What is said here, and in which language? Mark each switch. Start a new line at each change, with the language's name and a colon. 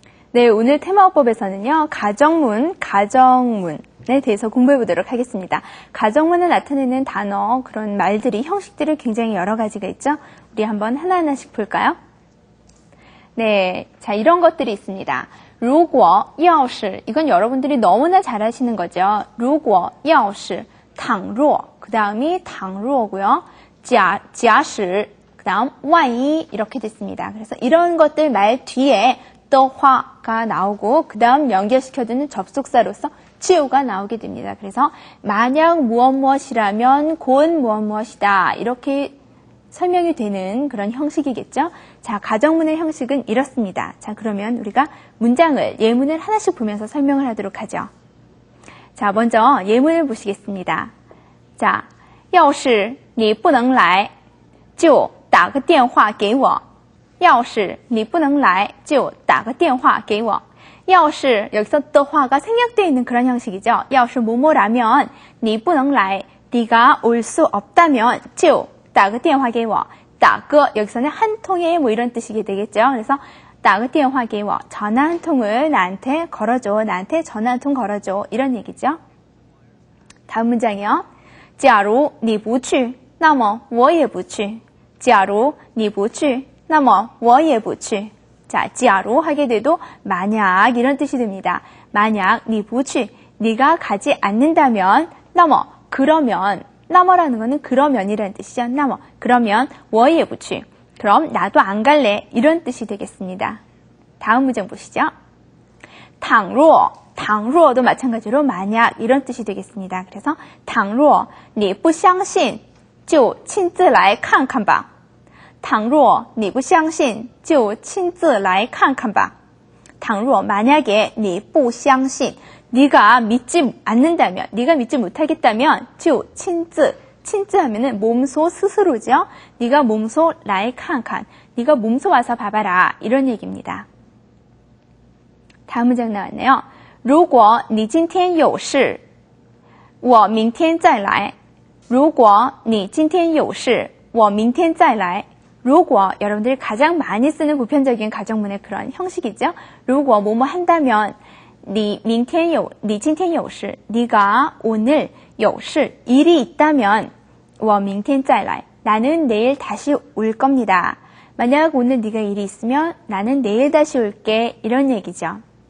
Korean: 네, 오늘 테마법에서는요, 가정문에 대해서 공부해 보도록 하겠습니다. 가정문을 나타내는 단어, 그런 말들이, 형식들이 굉장히 여러 가지가 있죠? 우리 한번 하나하나씩 볼까요? 네, 자, 이런 것들이 있습니다.
Chinese: 如果要是
Korean: 이건 여러분들이 너무나 잘 아시는 거죠.
Chinese: 如果要是倘若
Korean: 그 다음이 倘若고요.
Chinese: 假使
Korean: 그 다음
Chinese: 万一
Korean: 이렇게 됐습니다. 그래서 이런 것들 말 뒤에 더화가 나오고 그 다음 연결시켜주는 접속사로서 치우가 나오게 됩니다. 그래서 만약 무엇이라면 곧 무엇이다 이렇게 설명이 되는 그런 형식이겠죠. 자, 가정문의 형식은 이렇습니다. 자, 그러면 우리가 문장을 예문을 하나씩 보면서 설명을 하도록 하죠. 자, 먼저 예문을 보시겠습니다.
Chinese: 자, 要是你不能来就打个电话给我要是你不能来就打个电话给我要是
Korean: 여기서 더화가 생략되어 있는 그런 형식이죠.
Chinese: 要是뭐뭐라면 你不能来
Korean: 네가 올 수 없다면
Chinese: 就打个电话给我打个
Korean: 여기서는 한 통에 뭐 이런 뜻이게 되겠죠. 그래서
Chinese: 打个电话给我
Korean: 전화 한 통을 나한테 걸어줘. 나한테 전화 한 통 걸어줘. 이런 얘기죠. 다음 문장이요.
Chinese: 假如你不去那么我也不去假如你不去那么我也不去 자, 假如
Korean: 하게 돼도 만약 이런 뜻이 됩니다. 만약
Chinese: 你不去
Korean: 네가 가지 않는다면
Chinese: 那么
Korean: 그러면 那么라는 거는 그러면이라는 뜻이죠.
Chinese: 那么
Korean: 그러면
Chinese: 我也不去
Korean: 그럼 나도 안 갈래 이런 뜻이 되겠습니다. 다음 문장 보시죠.
Chinese: 倘若 倘若
Korean: 도 마찬가지로 만약 이런 뜻이 되겠습니다.
Chinese: 그래서 倘若你不相信就亲自来看看吧倘若你不相信就亲自来看看吧倘若
Korean: 만약에
Chinese: 你不相信
Korean: 네가 믿지 않는다면 네가 믿지 못하겠다면 就亲自 친즈 하면은 몸소 스스로죠. 네가 몸소 来看看 네가 몸소 와서 봐봐라 이런 얘기입니다. 다음 문장 나왔네요.
Chinese: 如果你今天有事我明天再来如果你今天有事我明天再来如果
Korean: 여러분들이 가장 많이 쓰는 보편적인 가정문의 그런 형식이죠. 如果 뭐뭐 한다면
Chinese: 你今天有事
Korean: 네가 오늘 有事 일이 있다면
Chinese: 我明天再来
Korean: 나는 내일 다시 올 겁니다. 만약 오늘 네가 일이 있으면 나는 내일 다시 올게 이런 얘기죠.